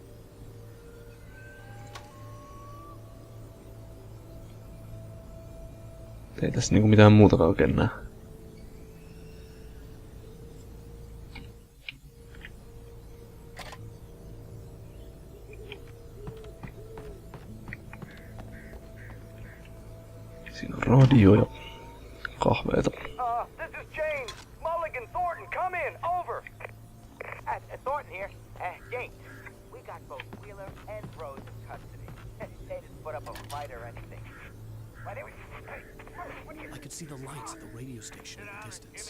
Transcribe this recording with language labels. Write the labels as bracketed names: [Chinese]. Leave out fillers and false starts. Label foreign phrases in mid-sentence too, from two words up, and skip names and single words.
[Finnish] Ei tässä niinku mitään muutakaan oikein näe. Siinä on radio ja kahveita. [English] This is James. Mulligan, Thornton, come in. Over. Thornton here. James, we got both Wheeler and Rose in custody. They didn't put up a fight or anything. But anyway, I could see the lights at the radio station in the distance.